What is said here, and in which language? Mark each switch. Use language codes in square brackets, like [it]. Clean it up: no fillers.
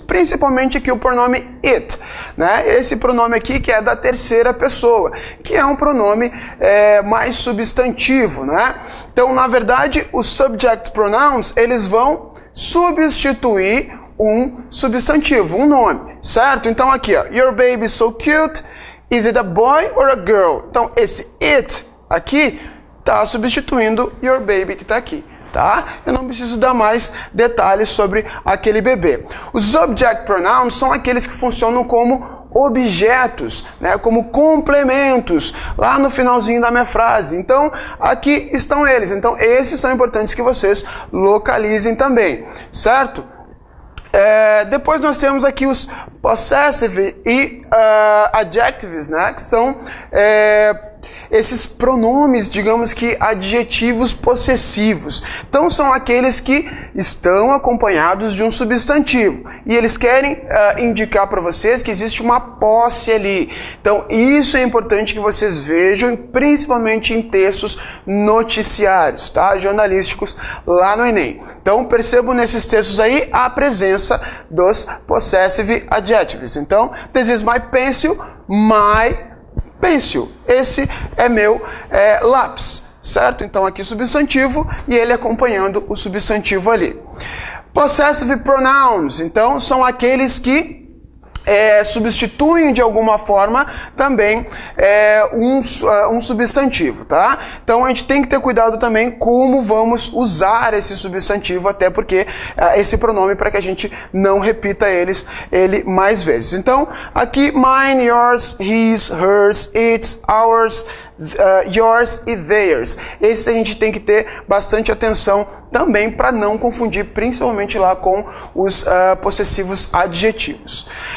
[pt] Principalmente aqui o pronome it, né? Esse pronome aqui que é da terceira pessoa, que é um pronome mais substantivo, né? Então, na verdade, os subject pronouns, eles vão substituir um substantivo, um nome, certo? Então, aqui, ó, [en] your baby is so cute, is it a boy or a girl? [pt] Então, esse it aqui está substituindo [en] your baby [pt] que está aqui, tá? Eu não preciso dar mais detalhes sobre aquele bebê. Os object pronouns são aqueles que funcionam como objetos, né, como complementos, lá no finalzinho da minha frase. Então, aqui estão eles. Então, esses são importantes que vocês localizem também, certo? Depois nós temos aqui os possessive e adjectives, né, que são esses pronomes, digamos que adjetivos possessivos. Então, são aqueles que estão acompanhados de um substantivo. E eles querem indicar para vocês que existe uma posse ali. Então, isso é importante que vocês vejam, principalmente em textos noticiários, tá? Jornalísticos, lá no Enem. Então, percebam nesses textos aí a presença dos possessive adjectives. Então, [en] this is my pencil, my pencil. [pt] Esse é meu lápis, certo? Então aqui substantivo e ele acompanhando o substantivo ali. Possessive pronouns, então são aqueles que substituem de alguma forma também um substantivo, tá? Então a gente tem que ter cuidado também como vamos usar esse substantivo, até porque esse pronome, para que a gente não repita ele mais vezes. Então aqui [en] mine, yours, his, hers, its, ours, yours e theirs. [pt] Esse a gente tem que ter bastante atenção também para não confundir, principalmente lá com os possessivos adjetivos.